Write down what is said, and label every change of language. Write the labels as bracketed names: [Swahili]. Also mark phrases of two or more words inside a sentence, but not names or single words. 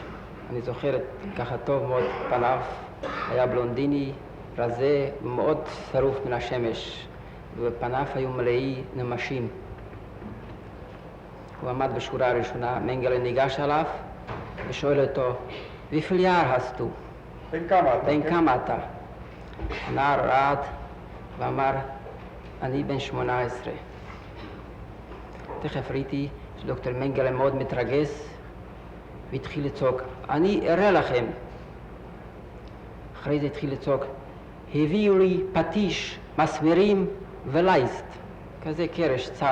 [Hebrew] אני זוכרת ככה טוב מאוד פניו, היה בלונדיני, רזה, מאוד שרוף מן השמש, ופניו היו מלאי נמשים. הוא עמד בשורה הראשונה, מנגלה ניגש עליו ושואל אותו, [German] wie viel Jahr hast du? [Hebrew] בן כמה אתה? הנער רעד ואמר, אני בן 18. תכף ראיתי שדוקטור מנגלה מאוד מתרגש והתחיל לצעוק, אני אראה לכם. אחרי זה התחיל לצעוק, הביאו לי פטיש, מסמרים ולייסט, כזה קרש צר.